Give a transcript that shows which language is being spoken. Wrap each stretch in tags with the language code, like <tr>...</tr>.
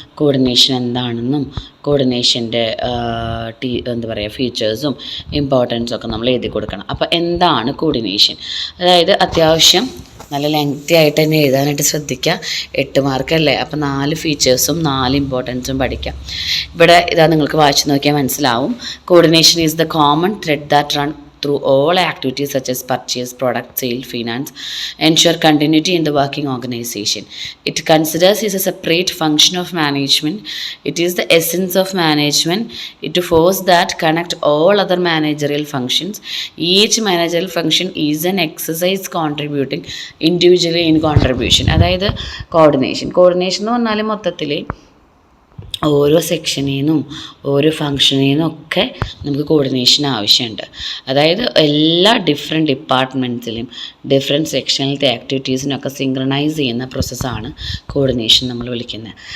<ml>Coordination എന്താണെന്നും കോർഡിനേഷൻ്റെ എന്താ പറയുക ഫീച്ചേഴ്സും ഇമ്പോർട്ടൻസും ഒക്കെ നമ്മൾ എഴുതി കൊടുക്കണം. അപ്പോൾ എന്താണ് കോർഡിനേഷൻ? അതായത് അത്യാവശ്യം നല്ല ലെങ്തി ആയിട്ട് തന്നെ എഴുതാനായിട്ട് ശ്രദ്ധിക്കുക. 8 മാർക്കല്ലേ, അപ്പോൾ 4 ഫീച്ചേഴ്സും 4 ഇമ്പോർട്ടൻസും പഠിക്കാം. ഇവിടെ ഇതാ നിങ്ങൾക്ക് വായിച്ച് നോക്കിയാൽ മനസ്സിലാവും.</ml> <en>Coordination is the common thread that run through all activities such as purchase, product, sale, finance, ensure continuity in the working organization. It considers is a separate function of management. It is the essence of management. It force that connect all other managerial functions. Each managerial function is an exercise contributing individually in contribution.</en> <ml>അതായത് coordination എന്ന് പറഞ്ഞാൽ മൊത്തത്തിൽ ഓരോ സെക്ഷനിൽ നിന്നും ഓരോ ഫങ്ഷനിൽ നിന്നും ഒക്കെ നമുക്ക് കോർഡിനേഷൻ ആവശ്യമുണ്ട്. അതായത് എല്ലാ ഡിഫറെൻറ്റ് ഡിപ്പാർട്ട്മെൻറ്റ്സിലും ഡിഫറെൻറ്റ് സെക്ഷനിലത്തെ ആക്ടിവിറ്റീസിനൊക്കെ സിങ്ക്രണൈസ് ചെയ്യുന്ന പ്രോസസ്സാണ് കോർഡിനേഷൻ നമ്മൾ വിളിക്കുന്നത്.</ml>